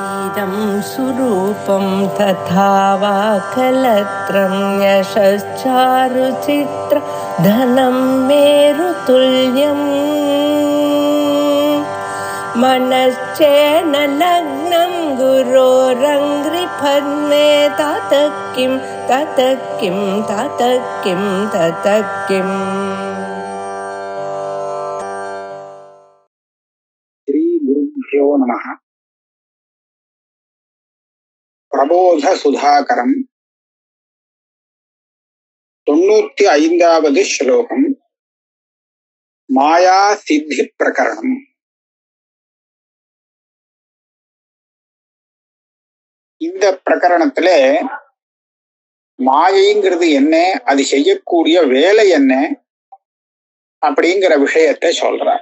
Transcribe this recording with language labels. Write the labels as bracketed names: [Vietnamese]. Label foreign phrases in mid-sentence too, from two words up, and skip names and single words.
[Sanskrit] इदं सुरूपं तथा वा कलत्रं यशश्चारुचित्र धनं मेरुतुल्यम् मनश्चेन लग्नं गुरोरङ्घ्रिपद्मे ततः किं ततः किं ततः किं ततः किम्. श्री गुरुभ्यो नमः. [Tamil] பிரபோத சுதாகரம் 95வது ஸ்லோகம். மாயா சித்தி பிரகரணம். இந்த பிரகரணத்துல மாயைங்கிறது என்ன, அது செய்யக்கூடிய வேலை என்ன அப்படிங்கிற விஷயத்தை சொல்றார்.